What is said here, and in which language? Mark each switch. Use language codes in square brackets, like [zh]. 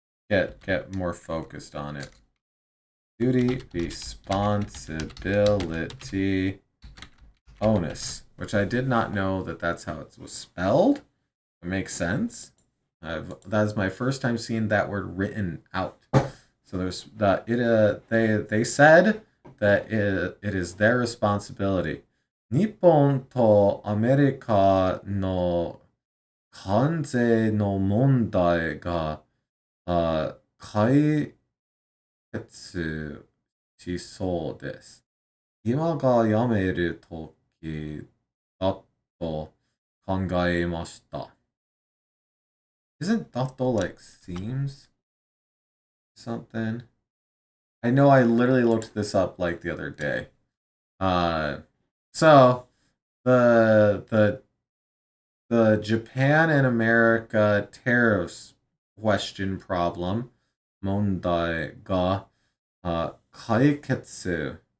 [en] Get more focused on it. duty, responsibility, onus, which I did not know that that's how it was spelled. It makes sense. That is my first time seeing that word written out. So there's that. They said that it is their responsibility. [ja] 日本とアメリカの関税の問題が解決しそうです。今がやめる時だと考えました。 [en] Isn't dato like seems something? I know I literally looked this up like the other day. Uh, so the Japan and America tariffs question problem, [ja] mondai ga kaiketsu.